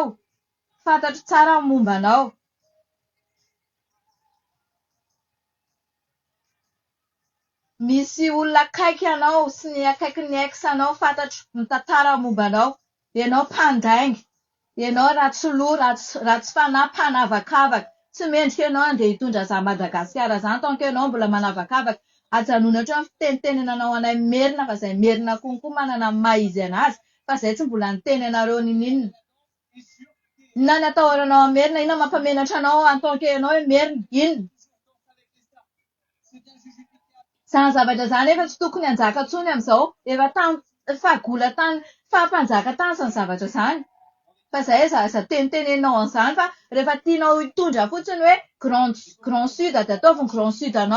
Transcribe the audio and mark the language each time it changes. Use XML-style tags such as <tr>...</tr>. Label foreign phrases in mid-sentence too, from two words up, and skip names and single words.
<mg>Fantatro tsara ny mombanao. Misy olona akaiky anao sy ny akaiky ny ex-anao fantatro mitantara mombanao. Ianao mpandainga. Ianao ratsy loha, ratsy fanahy, mpanavakavaka. Tsy mendrika ianao andeha hitondra za Madagasikara zany</mg> <fr>tant que</fr> <mg>ianao mbola manavakavaka. Ajanona hatrany fitenitenenanao anay merina fa izay merina konkoa manana ny maha izy anazy. Fa izay tsy mbola niteny anareo ninonina. Inona ny atahoranao amin'ny merina? Inona mampamenatra anao</mg> <fr>en tant que</fr> <mg>ianao hoe merina? Inona? Zany zavatra zany efa tsy tokony hanjaka intsony amin'izao. Efa fahagola tany, fahampanjaka tany izany zavatra izany. Fa izay aza teniteneninao an'izany fa rehefa tianao hitondra fotsiny hoe Grand Sud dia ataovy Grand Sud anao.</mg>